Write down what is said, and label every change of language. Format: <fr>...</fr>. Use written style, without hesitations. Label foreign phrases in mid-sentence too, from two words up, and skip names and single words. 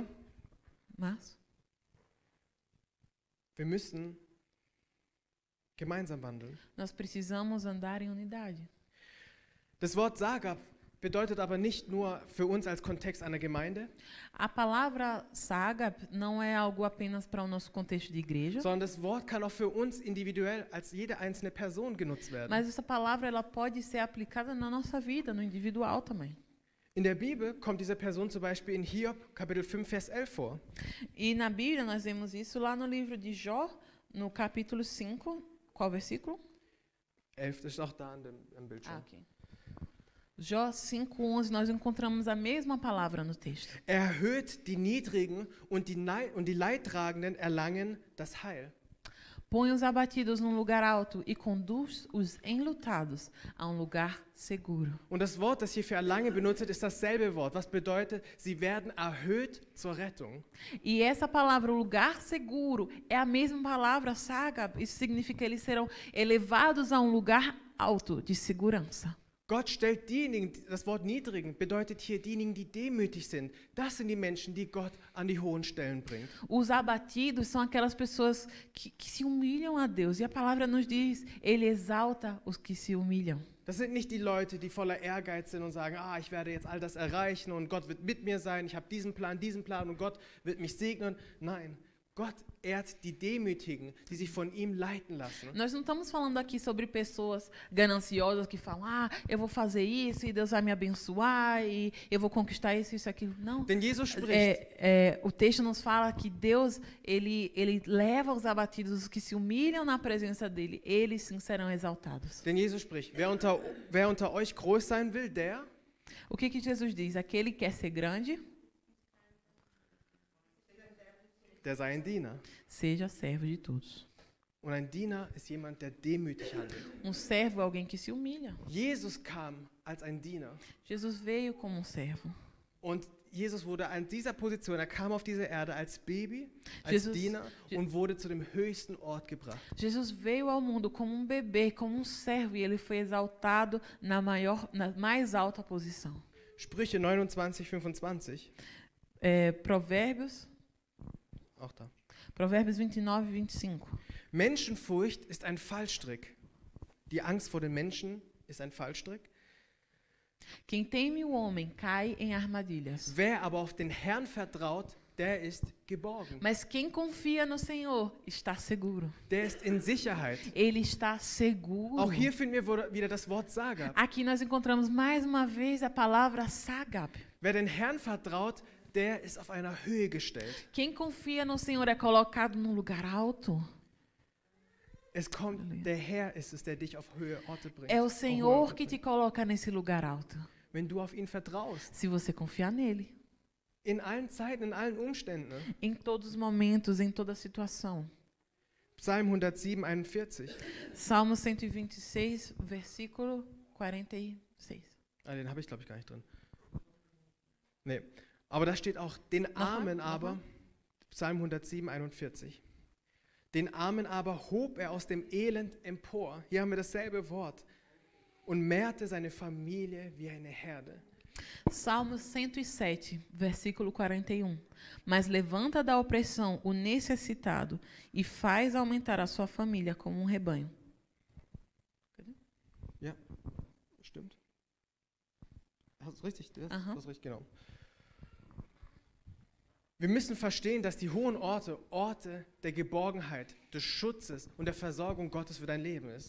<pt>Mas</pt> <de>wir müssen gemeinsam wandeln.</de> <pt>nós precisamos andar em unidade.</pt> <de>Das Wort Sagab bedeutet aber nicht nur für uns als Kontext einer Gemeinde,</de> <pt>A palavra saga não é algo apenas para o nosso contexto de igreja,</pt> <de>sondern das Wort kann auch für uns individuell als jede einzelne Person genutzt werden.</de> <pt>mas essa palavra ela pode ser aplicada na nossa vida, no individual também.</pt> <de>In der Bibel kommt diese Person zum Beispiel in Hiob, Kapitel 5, Vers 11 vor.</de> <pt>E na Bíblia nós vemos isso lá no livro de Jó, no capítulo 5, qual versículo? 11,</pt> <de>das ist auch da am Bildschirm. Ok.</de> <pt>Jó 5:11, nós encontramos a mesma palavra no texto.</pt> <de>Er erhöht die Niedrigen und die Leidtragenden erlangen das Heil.</de> <pt>Põe os abatidos num lugar alto e conduz os enlutados a um lugar seguro.</pt> <de>Und das Wort, das hier für erlangen benutzt wird, ist dasselbe Wort, was bedeutet, sie werden erhöht zur Rettung.</de> <pt>E essa palavra, o lugar seguro, é a mesma palavra, saga. Isso significa que eles serão elevados a um lugar alto de segurança.</pt> <de>Gott stellt diejenigen, das Wort Niedrigen bedeutet hier diejenigen, die demütig sind. Das sind die Menschen, die Gott an die hohen Stellen bringt.</de> <pt>Os abatidos são aquelas pessoas que se humilham a Deus. E a palavra nos diz, Ele exalta os que se humilham.</pt> <de>Das sind nicht die Leute, die voller Ehrgeiz sind und sagen, ich werde jetzt all das erreichen und Gott wird mit mir sein, ich habe diesen Plan und Gott wird mich segnen. Nein, Gott ehrt die Demütigen, die sich von ihm leiten lassen.</de> <pt>Nós não estamos falando aqui sobre pessoas gananciosas que falam, eu vou fazer isso e Deus vai me abençoar e eu vou conquistar isso, isso, aquilo. Não.</pt> <de>Denn Jesus spricht.</de> <pt>O texto nos fala que Deus, ele leva os abatidos, os que se humilham na presença dele, eles sim serão exaltados.</pt> <de>Denn Jesus spricht, wer unter euch groß sein will, der...</de> <pt>O que Jesus diz? Aquele que quer ser grande...</pt> <de>Der sei ein Diener.</de> <pt>Seja servo de todos.</pt> <de>Und ein Diener ist jemand, der demütig handelt.</de> <pt>Servo é alguém que se humilha.</pt> <de>Jesus kam als ein Diener.</de> <pt>Jesus veio como servo.</pt> <de>Und Jesus wurde an dieser Position, er kam auf diese Erde als Baby, als Jesus- Diener und wurde zu dem höchsten Ort gebracht.</de> <pt>Jesus veio ao mundo como bebê, como servo, e ele foi exaltado na mais alta posição.</pt> <de>Sprüche 29, 25,</de> <pt>Provérbios</pt> <de>auch da. 29, 25. Menschenfurcht ist ein Fallstrick. Die Angst vor den Menschen ist ein Fallstrick.</de> <pt>Quem teme o homem cai em armadilhas.</pt> <de>Wer aber auf den Herrn vertraut, der ist geborgen.</de> <pt>Mas quem confia no Senhor está seguro.</pt> <de>Der ist in Sicherheit.</de> <pt>Ele está seguro.</pt> <de>Auch hier finden wir wieder das Wort Sagab.</de> <pt>Aqui nós encontramos mais uma vez a palavra Sagab.</pt> <de>Wer den Herrn vertraut, der ist auf einer Höhe gestellt.</de> <pt>Quem confia no Senhor é colocado num lugar alto.</pt> <de>Der Herr ist es, der dich auf höhere Orte bringt.</de> <pt>É o</pt> <de>auf hohe</de> <pt>Senhor</pt> <de>Orte</de> <pt>que te</pt> <de>bringt.</de> <pt>coloca nesse lugar alto.</pt> <de>Wenn du auf ihn vertraust,</de> <pt>Se você confiar nele.</pt> <de>in allen Zeiten, in allen Umständen. Ne?</de> <pt>Em todos os momentos, em toda situação.</pt> <de>Psalm 107, 41.</de> <pt>Salmo 126, versículo 46.</pt> <de>Ah, den habe ich, glaube ich, gar nicht drin. Nee. Aber da steht auch, den Armen aber, Psalm 107, 41. Den Armen aber hob er aus dem Elend empor. Hier haben wir dasselbe Wort. Und mehrte seine Familie wie eine Herde.</de> <pt>Salmo 107, versículo 41. Mas levanta da opressão o necessitado e faz aumentar a sua família como rebanho.</pt> <de>Ja, stimmt. Hast du richtig? Aha. Das ist richtig, genau. Wir müssen verstehen, dass die hohen Orte Orte der Geborgenheit, des Schutzes und der Versorgung Gottes für dein Leben ist.</de>